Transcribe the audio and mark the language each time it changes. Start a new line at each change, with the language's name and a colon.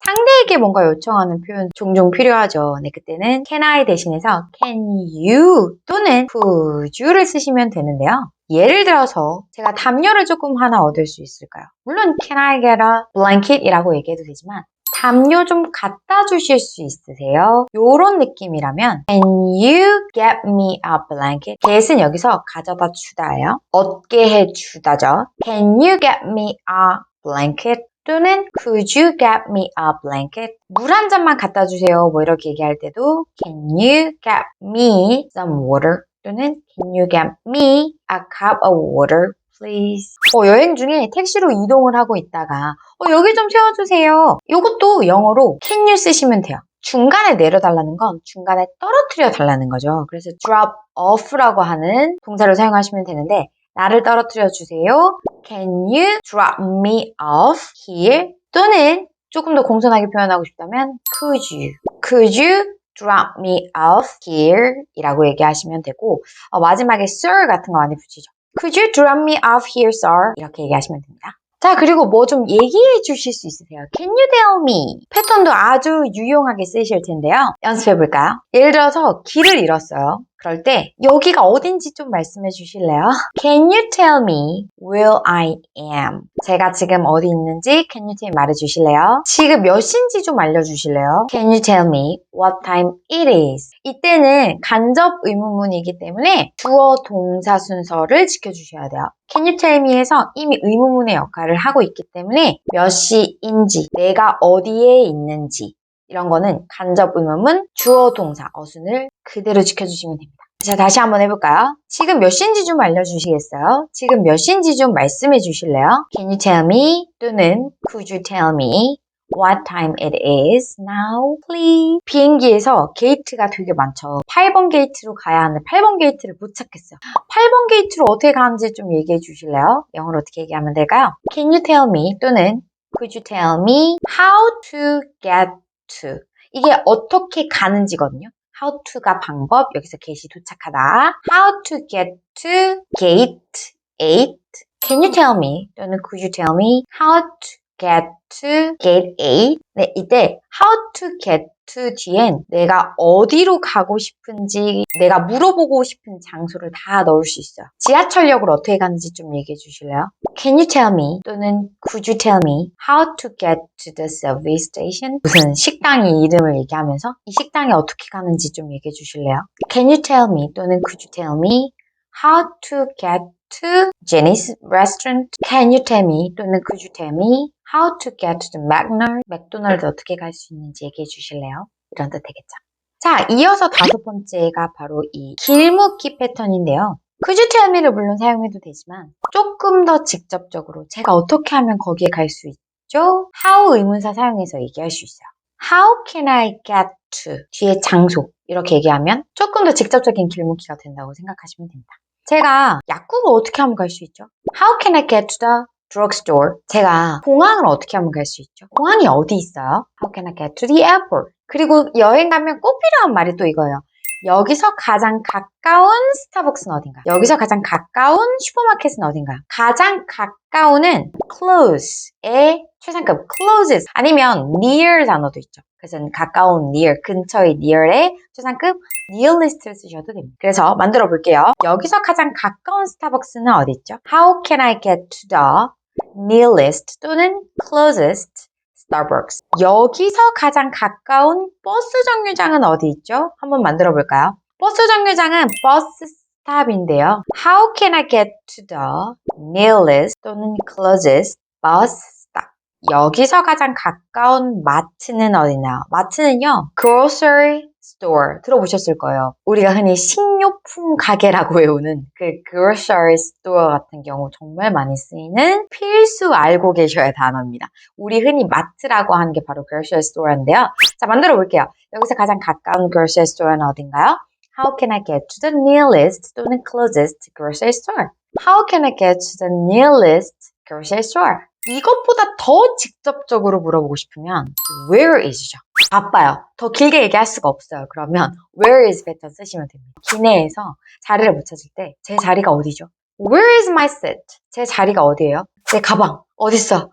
Korean: 상대에게 뭔가 요청하는 표현 종종 필요하죠. 네, 그때는 can I 대신해서 can you 또는 could you를 쓰시면 되는데요. 예를 들어서 제가 담요를 조금 하나 얻을 수 있을까요? 물론
English: can I get a blanket
Korean: 이라고 얘기해도 되지만 담요 좀 갖다 주실 수 있으세요? 요런 느낌이라면
English: Can you get me a blanket?
Korean: get은 여기서 가져다 주다예요. 얻게 해주다죠.
English: Can you get me a blanket?
Korean: 또는
English: Could you get me a blanket?
Korean: 물 한 잔만 갖다 주세요. 뭐 이렇게 얘기할 때도
English: Can you get me some water? 또는 Can you get me a cup of water? please.
Korean: 여행 중에 택시로 이동을 하고 있다가 여기 좀 세워주세요. 이것도 영어로 can you 쓰시면 돼요. 중간에 내려달라는 건 중간에 떨어뜨려 달라는 거죠. 그래서 drop off라고 하는 동사를 사용하시면 되는데 나를 떨어뜨려 주세요.
English: Can you drop me off here?
Korean: 또는 조금 더 공손하게 표현하고 싶다면
English: Could you drop me off here?
Korean: 이라고 얘기하시면 되고 마지막에 sir 같은 거 많이 붙이죠.
English: Could you drop me off here, sir?
Korean: 이렇게 얘기하시면 됩니다. 자, 그리고 뭐 좀 얘기해 주실 수 있으세요?
English: Can you tell me?
Korean: 패턴도 아주 유용하게 쓰실 텐데요. 연습해 볼까요? 예를 들어서 길을 잃었어요. 그럴 때 여기가 어딘지 좀 말씀해 주실래요?
English: Can you tell me where I am?
Korean: 제가 지금 어디 있는지
English: Can you tell me
Korean: 말해 주실래요? 지금 몇 시인지 좀 알려주실래요?
English: Can you tell me what time it is?
Korean: 이때는 간접 의문문이기 때문에 주어 동사 순서를 지켜주셔야 돼요. Can you tell me에서 이미 의문문의 역할을 하고 있기 때문에 몇 시인지, 내가 어디에 있는지 이런 거는 간접 의문문, 주어 동사, 어순을 그대로 지켜주시면 됩니다. 자, 다시 한번 해볼까요? 지금 몇 시인지 좀 알려주시겠어요? 지금 몇 시인지 좀 말씀해 주실래요?
English: Can you tell me? 또는 Could you tell me what time it is now, please?
Korean: 비행기에서 게이트가 되게 많죠. 8번 게이트로 가야 하는데 8번 게이트를 못 찾겠어요. 8번 게이트로 어떻게 가는지 좀 얘기해 주실래요? 영어로 어떻게 얘기하면 될까요?
English: Can you tell me? 또는 Could you tell me how to get to?
Korean: 이게 어떻게 가는지거든요. how to가 방법, 여기서 get이 도착하다.
English: How to get to gate 8. Can you tell me 또는 could you tell me how to get to gate 8?
Korean: 네, 이때 how to get to 뒤엔 내가 어디로 가고 싶은지 내가 물어보고 싶은 장소를 다 넣을 수 있어요. 지하철역을 어떻게 가는지 좀 얘기해 주실래요?
English: Can you tell me 또는 could you tell me how to get to the subway station?
Korean: 무슨 식당의 이름을 얘기하면서 이 식당에 어떻게 가는지 좀 얘기해 주실래요?
English: Can you tell me 또는 could you tell me how to get to Jenny's restaurant? Can you tell me 또는 could you tell me how to get to the
Korean: 맥도날드 어떻게 갈 수 있는지 얘기해 주실래요? 이런 뜻 되겠죠. 자, 이어서 5번째가 바로 이 길묻기 패턴인데요.
English: Could you tell me
Korean: 를 물론 사용해도 되지만 조금 더 직접적으로 제가 어떻게 하면 거기에 갈 수 있죠? How 의문사 사용해서 얘기할 수 있어요.
English: How can I get to?
Korean: 뒤에 장소 이렇게 얘기하면 조금 더 직접적인 길묻기가 된다고 생각하시면 됩니다. 제가 약국을 어떻게 하면 갈 수 있죠?
English: How can I get to the drugstore?
Korean: 제가 공항을 어떻게 하면 갈 수 있죠? 공항이 어디 있어요?
English: How can I get to the airport?
Korean: 그리고 여행 가면 꼭 필요한 말이 또 이거예요. 여기서 가장 가까운 스타벅스는 어딘가? 여기서 가장 가까운 슈퍼마켓은 어딘가? 가장 가까운은 close의 최상급 closest 아니면 near 단어도 있죠. 그래서 가까운 near, 근처의 near의 최상급 nearest를 쓰셔도 됩니다. 그래서 만들어 볼게요. 여기서 가장 가까운 스타벅스는 어디 있죠?
English: How can I get to the nearest 또는 closest Starbucks.
Korean: 여기서 가장 가까운 버스 정류장은 어디 있죠? 한번 만들어 볼까요? 버스 정류장은 버스 스탑인데요.
English: How can I get to the nearest 또는 closest bus stop?
Korean: 여기서 가장 가까운 마트는 어디나요? 마트는요, grocery store 들어보셨을 거예요. 우리가 흔히 식료품 가게라고 외우는 그 grocery store 같은 경우 정말 많이 쓰이는 필수 알고 계셔야 단어입니다. 우리 흔히 마트라고 하는 게 바로 grocery store인데요. 자, 만들어 볼게요. 여기서 가장 가까운 grocery store는 어딘가요?
English: How can I get to the nearest 또는 closest grocery store? How can I get to the nearest grocery store?
Korean: 이것보다 더 직접적으로 물어보고 싶으면 where is죠. 바빠요. 더 길게 얘기할 수가 없어요. 그러면 where is 패턴 쓰시면 됩니다. 기내에서 자리를 못 찾을 때 제 자리가 어디죠?
English: Where is my seat?
Korean: 제 자리가 어디예요? 내 가방 어딨어?